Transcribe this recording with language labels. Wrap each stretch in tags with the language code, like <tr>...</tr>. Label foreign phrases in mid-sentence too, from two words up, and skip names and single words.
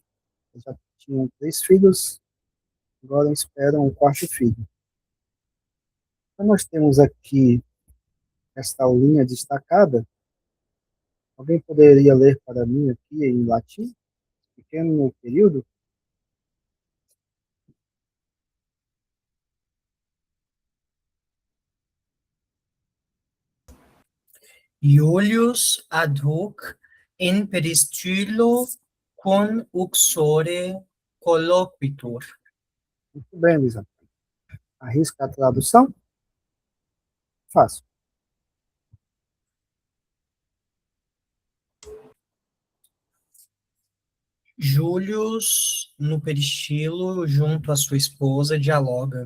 <pt>Já tinham 3 filhos, agora esperam o quarto filho. Então, nós temos aqui esta aulinha destacada. Alguém poderia ler para mim aqui em latim, pequeno período?</pt> <la>Iulius ad hoc in peristylo con uxore colloquitur.</la> <pt>Muito bem, Luísa. Arrisca a tradução? Fácil. Július, no peristilo, junto à sua esposa, dialoga,</pt>